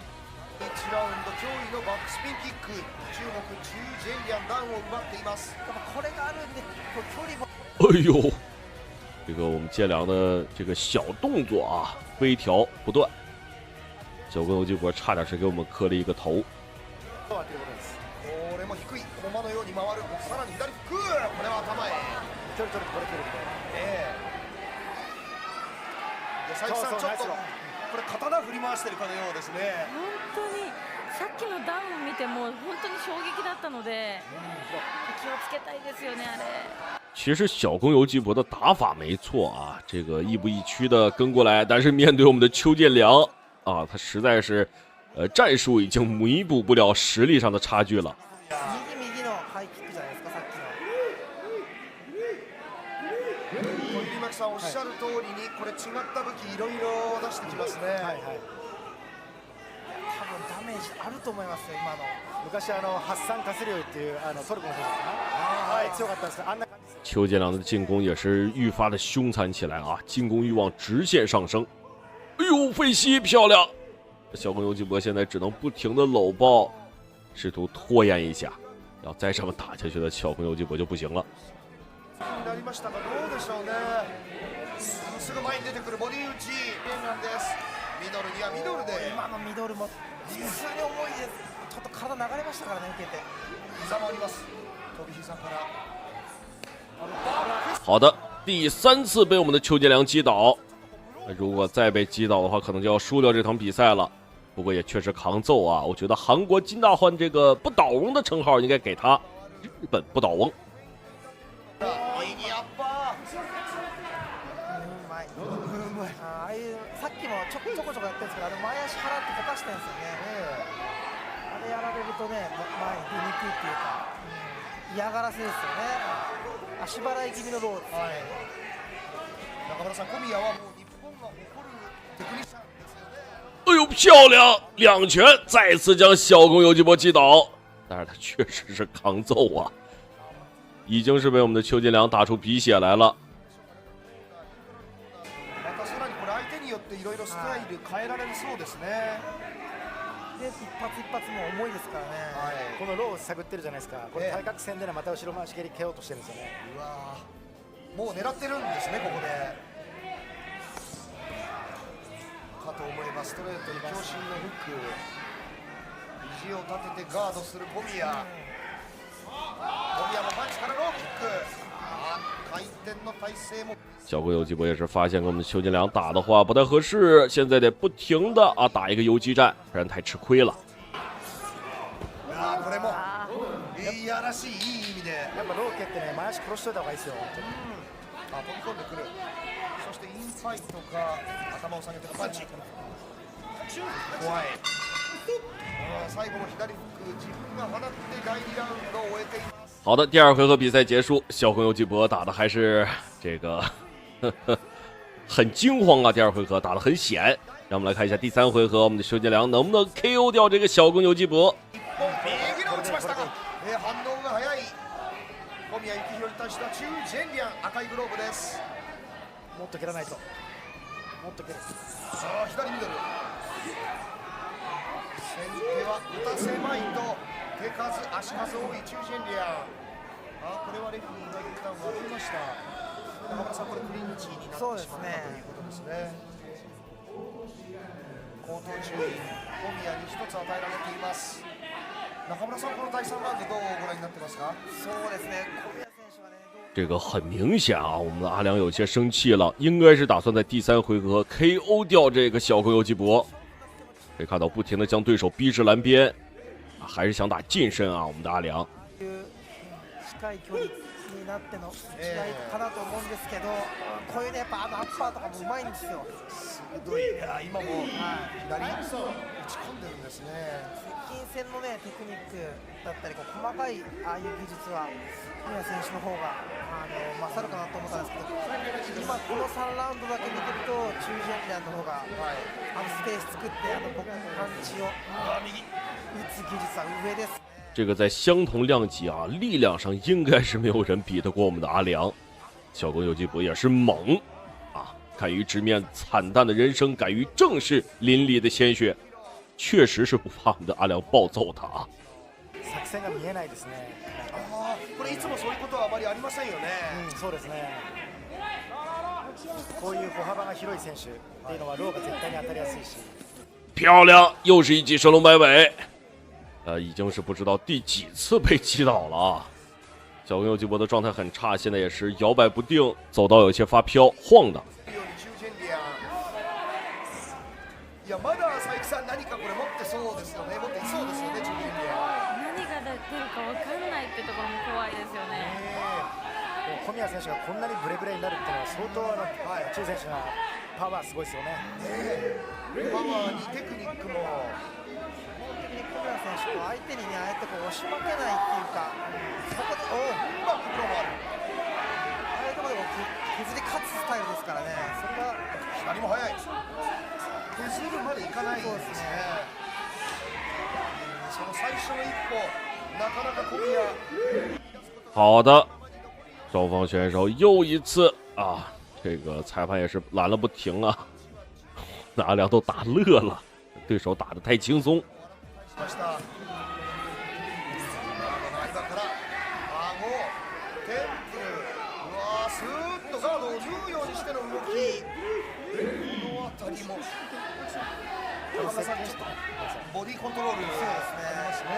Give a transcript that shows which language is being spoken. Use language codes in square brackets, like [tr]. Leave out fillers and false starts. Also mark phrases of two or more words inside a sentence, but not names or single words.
[zh] 哎呦，这个我们建良的这个小动作微调不断，小公游纪博差点是给我们磕了一个頭。 [ja] 佐伯さん、ちょっとこれ刀振り回してるかのようですね。本当にさっきのダウンを見ても本当に衝撃だったので、気をつけたいですよねあれ。 [zh] 其实小公游纪博的打法没错这个亦步亦趋的跟过来，但是面对我们的邱建良他实在是战術已经彌補不了實力上的差距了。 [ja] 右のハイキックじゃないですか、さっきの。小比巻さんおっしゃる通りに、これ違った武器いろいろ出してきますね。多分ダメージあると思いますよ、今の。昔ハッサン・カスリオイっていうトルコの選手かな、強かったんです。あんな感じ。 [zh] 邱建良的进攻也是愈发的凶残起来进攻欲望直线上升。哎呦，费西漂亮！小公游纪博现在只能不停的搂抱，试图拖延一下。要再这么打下去的小公游纪博就不行了。 [ja] なりましたが、どうでしょうね。すぐ前に出てくるボディ打ち、レンガンです。ミドルにはミドルで。今のミドルも普通に重いです。ちょっと体流れましたからね、受けて。膝もあります。飛び膝から。 [zh] 好的，第3次被我们的邱建良击倒。如果再被击倒的话，可能就要输掉这场比赛了。不过也确实抗揍我觉得韩国金大焕这个不倒翁的称号应该给他，日本不倒翁。 [ja] ああいうさっきもちょこちょこやってるんですけど、前足払ってぼかしてるんですよね。あれやられるとね、前に出にくいっていうか、嫌がらせですよね。足払い気味のローです、中村さん、小宮はもう日本が誇るテクニシャンですよね。 [zh] 哎呦，漂亮！两拳再次将小公游纪博击倒，但是他确实是抗揍已经是被我们的邱建良打出鼻血来了。 [ja] いろいろスタイル変えられるそうですね。で一発一発も重いですからね。このローを探ってるじゃないですか。これ対角線でまた後ろ回し蹴り蹴ろうとしてるんですよね。うわもう狙ってるんですね、ここで。かと思えばストレートに強振のフック、肘を立ててガードする小宮。小宮もパンチからローキック。回転の体勢も [zh] 小公游击博也是发现跟我们邱建良打的话不太合适，现在得不停的打一个游击战，不然太吃亏了。 [ja] これもいやらしいいい意味でやっぱローケってね、前足殺しといた方がいいですよ。飛び込んでくる。そしてインファイトか頭を下げてのパンチ。怖い。最後も左フック自分が放って第2ラウンドを終えています。 [zh] 好的，第二回合比赛结束，小公游击博打的还是这个很惊慌啊，第二回合打得很险。让我们来看一下第三回合，我们的邱建良能不能 KO 掉这个小公游击博。 [ja] 反応が早い小宮幸宏に対してはチュウ・ジェンリャン赤いグローブです。もっと蹴らないと。もっと蹴る。さあ左ミドル。先手は打たせまいと手数足数多いチュウ・ジェンリャン。これはレフェリーが一旦分けました。中村さん、これクリンチになってしまったということですね。口頭注意、小宮に一つ与えられています。中村さん、この第3ラウンドどうご覧になってますか？そうですね。小宮選手はね。 [zh] 这个很明显啊，我们的阿良有些生气了，应该是打算在第三回合 KO 掉这个小公游击博。可以看到不停的将对手逼至栏边，还是想打近身啊，我们的阿良。 [ja] 近い距離になっての試合かなと思うんですけど、こういうねやっぱアッパーとかもうまいんですよ。鋭い。今も左打ち込んでるんですね。接近戦のねテクニックだったりこう細かいああいう技術は小宮選手の方が勝るかなと思ったんですけど、今この3ラウンドだけ見てるとチュウ・ジェンリャンの方がスペース作って僕のパンチを打つ技術は上です。 [zh] 这个在相同量级啊，力量上应该是没有人比得过我们的阿良。小公游击博也是猛啊，敢于直面惨淡的人生，敢于正视淋漓的鲜血，确实是不怕我们的阿良暴揍他啊。 [ja] 作戦が見えないですね。これいつもそういうことはあまりありませんよね。そうですね。こういう歩幅が広い選手っていうのはローが絶対に当たりやすいし。 [zh] 漂亮，又是一记神龙摆尾。已经是不知道第几次被击倒了啊！小公游击博的状态很差，现在也是摇摆不定，走道有些发飘，晃的。 [ja] いやまだ佐伯さん何かこれ持ってそうですよね。持っていそうですよね、チュウ・ジェンリャン。何が出るか分かんないってところも怖いですよね。小宮選手がこんなにブレブレになるっていうのは相当チュウ選手のパワーすごいですよね。パワーにテクニックも。小宮選手は相手にねああやってこう押し負けないっていうか、そこでうまくプロもある。ああいうところで削り勝つスタイルですからね。それが左も速い。削るまでいかないですね。その最初の一歩、なかなか小宮。 [zh] 好的，双方选手又一次啊，这个裁判也是拦了不停啊，阿良都打乐了，对手打得太轻松。 [ja] しました。間から顎、テンプル、スーッとガードを縫うようにしての動き。この辺りも中村さん、ちょっとボディコントロールですね。